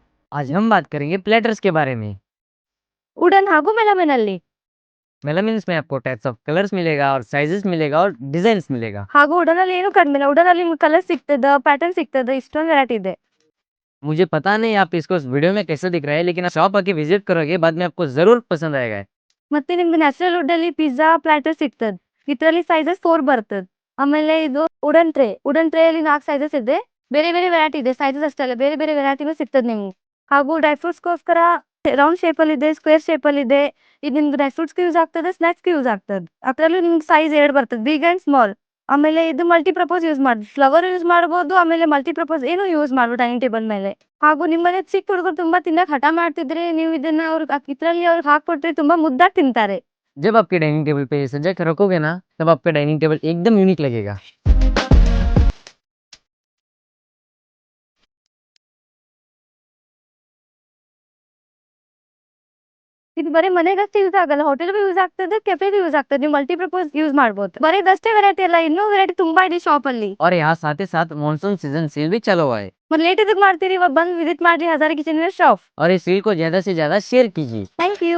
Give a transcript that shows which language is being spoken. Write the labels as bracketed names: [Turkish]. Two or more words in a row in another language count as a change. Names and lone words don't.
[Hindi] आज हम बात करेंगे प्लेटर्स के बारे में। [Kannada] ವುಡನ್ ಹಾಗೂ ಮೆಲಮಿನ್ ಅಲ್ಲಿ [Hindi] मेलामिन्स में आपको [English] types of colors [Hindi] मिलेगा और साइजेस मिलेगा और डिजाइन्स मिलेगा। [Kannada] ಹಾಗೂ ವುಡನ್ ಅಲ್ಲಿ ಏನು ಕಡಿಮೆ ಇಲ್ಲ. ವುಡನ್ ಅಲ್ಲಿ ನಿಮ್ಗೆ ಕಲರ್ ಸಿಗ್ತದ, ಪ್ಯಾಟರ್ನ್ ಸಿಗ್ತದ, ಇಷ್ಟೊಂದು ವೆರೈಟಿ ಇದೆ. [Hindi] मुझे पता नहीं आप इसको वीडियो में कैसे दिख रहा है, लेकिन आप शॉप आके विजिट करोगे बाद में आपको जरूर पसंद आएगा। [Kannada] ಮತ್ತೆ ನಿಮ್ಗೆ [English] natural wood [Kannada] ಅಲ್ಲಿ [English] pizza platter [Kannada] ಸಿಗ್ತದ. ಇದರಲ್ಲಿ ಸೈಜಸ್ 4 ಬರ್ತದ. ಆಮೇಲೆ ಇದು [English] wooden tray [Kannada] ಅಲ್ಲಿ 4 ಸೈಜಸ್ ಇದೆ. ಬೇರೆ ಬೇರೆ ವೆರೈಟಿ ಇದೆ. ಸೈಜಸ್ ಅಷ್ಟೇ ಅಲ್ಲ, ಬೇರೆ ಬೇರೆ ವೆರೈಟಿನೂ ಸಿಗ್ತದ ನಿಮ್ಗೆ. ಹಾಗೂ [English] dry fruits [Kannada] ಗೋಸ್ಕರ [English] round shape [Kannada] ಅಲ್ಲಿ ಇದೆ, [English] square shape [Kannada] ಅಲ್ಲಿ ಇದೆ. ಇದು ನಿಮ್ಗೆ [English] dry fruits [Kannada] ಗೆ ಯೂಸ್ ಆಗ್ತದೆ, ಸ್ನಾಕ್ಸ್ ಗೆ ಯೂಸ್ ಆಗ್ತದೆ. ಅದರಲ್ಲೂ ನಿಮ್ಗೆ ಸೈಜ್ 2 ಬರ್ತದೆ, [English] big and small. [Kannada] ಆಮೇಲೆ ಇದು [English] multipurpose use [Kannada] ಮಾಡಿ [English] flower use [Kannada] ಮಾಡಬಹುದು. ಆಮೇಲೆ ಮಲ್ಟಿಪರ್ಪಸ್ ಏನು ಯೂಸ್ ಮಾಡಬಹುದು [English] dining table [Kannada] ಮೇಲೆ. ಹಾಗೂ ನಿಮ್ಮನೆ ಚಿಕ್ಕ ಹುಡುಗರು ತುಂಬಾ ತಿನ್ನಕ್ ಹಠ ಮಾಡ್ತಿದ್ರೆ ನೀವು ಇದನ್ನ ಇದ್ರಲ್ಲಿ ಅವ್ರಿಗೆ ಹಾಕೊಟ್ರೆ ತುಂಬಾ ಮುದ್ದಾಗಿ ತಿಂತಾರೆ. [Hindi] जब आपके [English] dining table [Hindi] पे ये सजा कर रखोगे ना, तब आपका [English] dining table [Hindi] एकदम यूनिक लगेगा। [Kannada] ಇದು ಬರೀ ಮನೆಗಷ್ಟೇ ಯೂಸ್ ಆಗಲ್ಲ, ಹೋಟೆಲ್ಗೂ ಯೂಸ್ ಆಗ್ತದೆ, ಕೆಫೆಗೂ ಯೂಸ್ ಆಗ್ತದೆ. ನೀವು [English] multipurpose use [Kannada] ಮಾಡಬಹುದು. ಬರೀ ಇದಷ್ಟೇ ವೆರೈಟಿ ಅಲ್ಲ, ಇನ್ನೂ ವೆರೈಟಿ ತುಂಬಾ ಇದೆ ಶಾಪ್ ಅಲ್ಲಿ. [Hindi] और यहाँ साथ ही साथ [English] monsoon season sale [Hindi] भी चला हुआ है। [Kannada] ಮತ್ತೆ ಲೇಟ್ ಇದಕ್ಕೆ ಮಾಡ್ತೀರಿ, ಇವಾಗ ಬಂದು ವಿಸಿಟ್ ಮಾಡಿ ಹಜಾರಿ ಕಿಚನ್ ಶಾಪ್. [Hindi] और इस सेल को ज्यादा से ज्यादा शेयर कीजिए।